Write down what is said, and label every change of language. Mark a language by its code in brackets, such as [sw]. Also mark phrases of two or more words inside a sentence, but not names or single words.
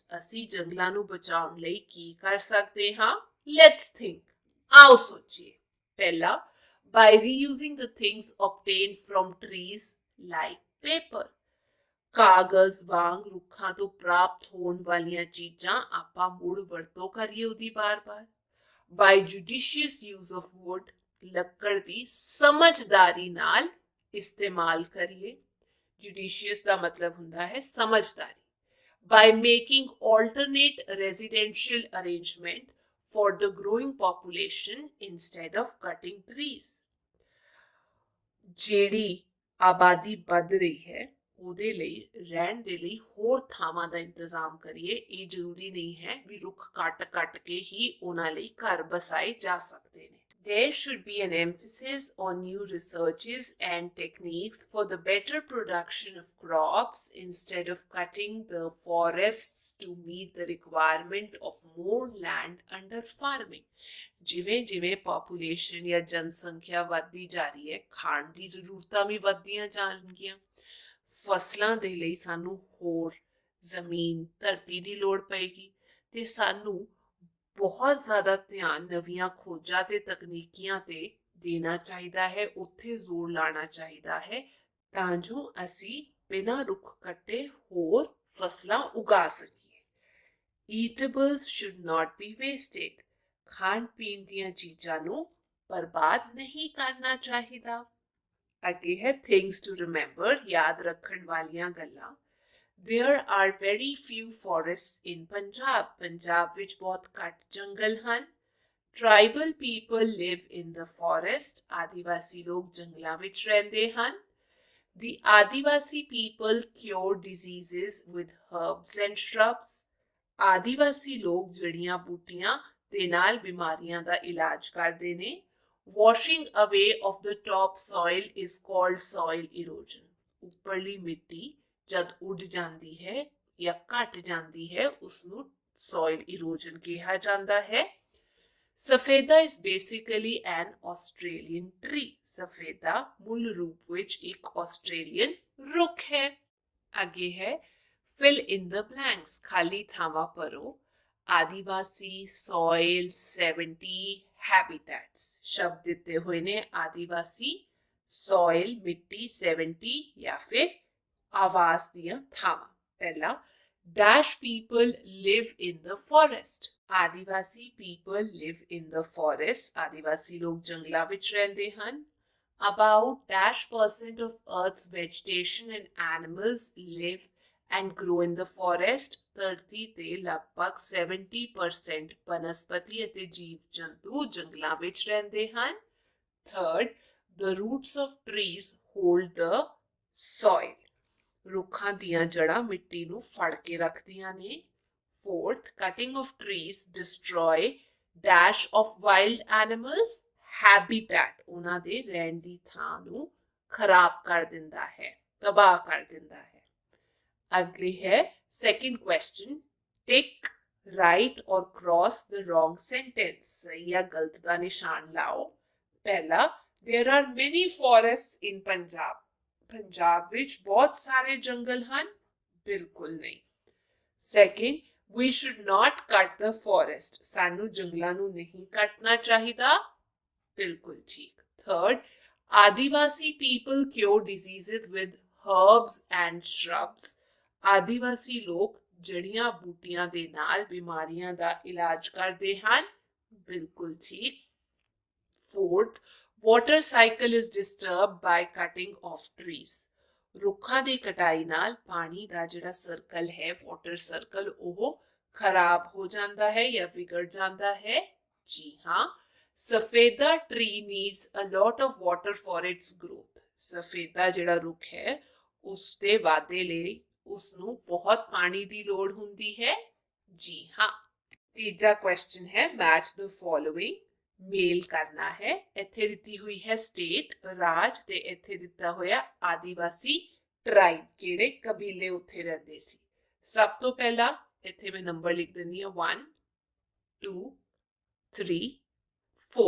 [pa] ਅਸੀਂ ਜੰਗਲਾਂ ਨੂੰ ਬਚਾਉਣ ਲਈ ਕੀ ਕਰ ਸਕਦੇ ਹਾਂ? [en] Let's think। [pa] ਆਓ ਸੋਚੀਏ। ਪਹਿਲਾ, [en] by reusing the things obtained from trees like paper। [pa] ਕਾਗਜ਼ ਵਾਂਗ ਰੁੱਖਾਂ ਤੋਂ ਪ੍ਰਾਪਤ ਹੋਣ ਵਾਲੀਆਂ ਚੀਜ਼ਾਂ ਆਪਾਂ ਮੁੜ ਵਰਤੋਂ ਕਰੀਏ ਉਹਦੀ ਬਾਰ-ਬਾਰ। [en] By judicious use of wood, [pa] ਲੱਕੜ ਦੀ ਸਮਝਦਾਰੀ ਨਾਲ ਇਸਤੇਮਾਲ ਕਰੀਏ। Judicious ਦਾ ਮਤਲਬ ਹੁੰਦਾ ਹੈ ਸਮਝਦਾਰੀ। [en] By making alternate residential arrangement for the growing population instead of cutting trees। [pa] ਜਿਹੜੀ ਆਬਾਦੀ ਵੱਧ ਰਹੀ ਹੈ ਉਹਦੇ ਲਈ ਰਹਿਣ ਦੇ ਲਈ ਹੋਰ ਥਾਵਾਂ ਦਾ ਇੰਤਜ਼ਾਮ ਕਰੀਏ। ਇਹ ਜ਼ਰੂਰੀ ਨਹੀਂ ਹੈ ਵੀ ਰੁੱਖ ਕੱਟ ਕੇ ਹੀ ਉਹਨਾਂ ਲਈ ਘਰ ਬਸਾਏ ਜਾ ਸਕਦੇ ਨੇ। [en] There should be an emphasis on new researches and techniques for the better production of crops instead of cutting the forests to meet the requirement of more land under farming। [pa] ਜਿਵੇਂ ਜਿਵੇਂ ਪਾਪੂਲੇਸ਼ਨ ਜਾਂ ਜਨਸੰਖਿਆ ਵੱਧਦੀ ਜਾ ਰਹੀ ਹੈ ਖਾਣ ਦੀ ਜ਼ਰੂਰਤਾਂ ਵੀ ਵੱਧਦੀਆਂ ਜਾਣਗੀਆਂ। ਫਸਲਾਂ ਦੇ ਲਈ ਸਾਨੂੰ ਹੋਰ ਜ਼ਮੀਨ ਧਰਤੀ ਦੀ ਲੋੜ ਪਏਗੀ ਤੇ ਸਾਨੂੰ ਬਹੁਤ ਜ਼ਿਆਦਾ ਧਿਆਨ ਨਵੀਆਂ ਖੋਜਾਂ ਤੇ ਤਕਨੀਕੀਆਂ ਤੇ ਦੇਣਾ ਚਾਹੀਦਾ ਹੈ। ਉੱਥੇ ਜ਼ੋਰ ਲਾਣਾ ਚਾਹੀਦਾ ਹੈ ਤਾਂ ਜੋ ਅਸੀਂ ਬਿਨਾਂ ਰੁੱਖ ਕੱਟੇ ਹੋਰ ਫਸਲਾਂ ਉਗਾ ਸਕੀਏ। [en] Eatables should not be wasted। [pa] ਖਾਣ ਪੀਣ ਦੀਆਂ ਚੀਜ਼ਾਂ ਨੂੰ ਬਰਬਾਦ ਨਹੀਂ ਕਰਨਾ ਚਾਹੀਦਾ। ਅੱਗੇ ਹੈ [en] things to remember, [pa] ਯਾਦ ਰੱਖਣ ਵਾਲੀਆਂ ਗੱਲਾਂ। [en] There are very few forests in Punjab। [pa] ਪੰਜਾਬ ਵਿੱਚ ਬਹੁਤ ਘੱਟ ਜੰਗਲ ਹਨ। [en] Tribal people live in the forest। [pa] ਆਦੀਵਾਸੀ ਲੋਕ ਜੰਗਲਾਂ ਵਿੱਚ ਰਹਿੰਦੇ ਹਨ। [en] The Adivasi people cure diseases with herbs and shrubs। [pa] ਆਦੀਵਾਸੀ ਲੋਕ ਜੜੀਆਂ ਬੂਟੀਆਂ ਦੇ ਨਾਲ ਬਿਮਾਰੀਆਂ ਦਾ ਇਲਾਜ ਕਰਦੇ ਨੇ। [en] Washing away of the top soil is called soil erosion। [pa] ਉੱਪਰਲੀ ਮਿੱਟੀ ਜਦ ਉੱਡ ਜਾਂਦੀ ਹੈ ਜਾਂ ਘਟ ਜਾਂਦੀ ਹੈ ਉਸਨੂੰ [en] soil erosion [pa] ਕਿਹਾ ਜਾਂਦਾ ਹੈ। [en] ਸਫੇਦਾ is basically an Australian tree। [pa] ਸਫੇਦਾ ਮੂਲ ਰੂਪ ਵਿੱਚ ਇੱਕ ਆਸਟ੍ਰੇਲੀਅਨ ਰੁੱਖ ਹੈ। ਅੱਗੇ ਹੈ [en] fill in the blanks, [pa] ਖਾਲੀ ਥਾਵਾਂ ਭਰੋ। ਆਦੀਵਾਸੀ, soil, 70 habitats ਸ਼ਬਦ ਦਿੱਤੇ ਹੋਏ ਨੇ। ਆਦੀਵਾਸੀ, soil ਮਿੱਟੀ, 70 ਜਾਂ ਫਿਰ ਆਵਾਸ ਦੀਆਂ ਥਾਵਾਂ। [en] ਪਹਿਲਾ, dash people live in the forest। ਆਦੀਵਾਸੀ people live in the forest। [pa] ਆਦੀਵਾਸੀ ਲੋਕ ਜੰਗਲਾਂ ਵਿੱਚ ਰਹਿੰਦੇ ਹਨ। [en] About -% of Earth's vegetation and animals live and grow in the forest। [pa] ਧਰਤੀ ਤੇ ਲਗਭਗ 70% ਬਨਸਪਤੀ ਅਤੇ ਜੀਵ ਜੰਤੂ ਜੰਗਲਾਂ ਵਿੱਚ ਰਹਿੰਦੇ ਹਨ। [en] Third, the roots of trees hold the soil। [pa] ਰੁੱਖਾਂ ਦੀਆਂ ਜੜ੍ਹਾਂ ਮਿੱਟੀ ਨੂੰ ਫੜ ਕੇ ਰੱਖਦੀਆਂ ਨੇ। [en] Fourth, cutting of trees destroy dash of wild animals habitat। [pa] ਉਹਨਾਂ ਦੇ ਰਹਿਣ ਦੀ ਥਾਂ ਨੂੰ ਖਰਾਬ ਕਰ ਦਿੰਦਾ ਹੈ, ਤਬਾਹ ਕਰ ਦਿੰਦਾ ਹੈ। ਅਗਲੀ ਹੈ [en] second question, tick, write or cross the wrong sentence। [hi] सही या गलत का निशान लाओ। पहला, [en] there are many forests in Punjab। [pa] ਪੰਜਾਬ ਵਿਚ ਬਹੁਤ ਸਾਰੇ ਜੰਗਲ ਹੈਂ। ਬਿਲਕੁਲ ਨਹੀਂ। [en] Second, we should not cut the forest। [pa] ਸਾਨੂੰ ਜੰਗਲਾਂ ਨੂੰ ਨਹੀਂ ਕੱਟਣਾ ਚਾਹੀਦਾ। ਬਿਲਕੁਲ ਠੀਕ। [en] Third, आदिवासी people cure diseases with herbs and shrubs। [pa] ਆਦੀਵਾਸੀ ਲੋਕ ਜੜੀਆਂ ਬੂਟੀਆਂ ਦੇ ਨਾਲ ਬਿਮਾਰੀਆਂ ਦਾ ਇਲਾਜ ਕਰਦੇ ਹਨ। ਬਿਲਕੁਲ ਠੀਕ। [en] Fourth, water cycle is disturbed by cutting of trees. [pa] ਰੁੱਖਾਂ ਦੀ ਕਟਾਈ ਨਾਲ ਪਾਣੀ ਦਾ ਜਿਹੜਾ ਸਰਕਲ ਹੈ [en] water circle [pa] ਓਹ ਖਰਾਬ ਹੋ ਜਾਂਦਾ ਹੈ ਯਾ ਬਿਗੜ ਜਾਂਦਾ ਹੈ. ਜੀ ਹਾਂ. [en] सफेदा tree needs a lot of water for its growth. [pa] ਸਫੇਦਾ ਜਿਹੜਾ ਰੁੱਖ ਹੈ ਉਸਕੇ ਵਾਧੇ ਲਈ ਉਸਨੂੰ ਬਹੁਤ ਪਾਣੀ ਦੀ ਲੋੜ ਹੁੰਦੀ ਹੈ. ਜੀ ਹਾਂ. ਤੀਜਾ ਕੁਐਸ਼ਚਨ ਹੈ [en] match the following. [pa] ਮੇਲ ਕਰਨਾ ਹੈ. ਇੱਥੇ ਦਿੱਤੀ ਹੋਈ ਹੈ ਸਟੇਟ ਰਾਜ ਤੇ ਇੱਥੇ ਦਿੱਤਾ ਹੋਇਆ ਆਦੀਵਾਸੀ ਟ੍ਰਾਈਬ ਕਿਹੜੇ ਕਬੀਲੇ ਉੱਥੇ ਰਹਿੰਦੇ ਸੀ. ਸਭ ਤੋਂ ਪਹਿਲਾ ਇੱਥੇ ਮੈਂ ਨੰਬਰ ਲਿਖ ਦਿੰਦੀ ਹਾਂ 1 2 3 4.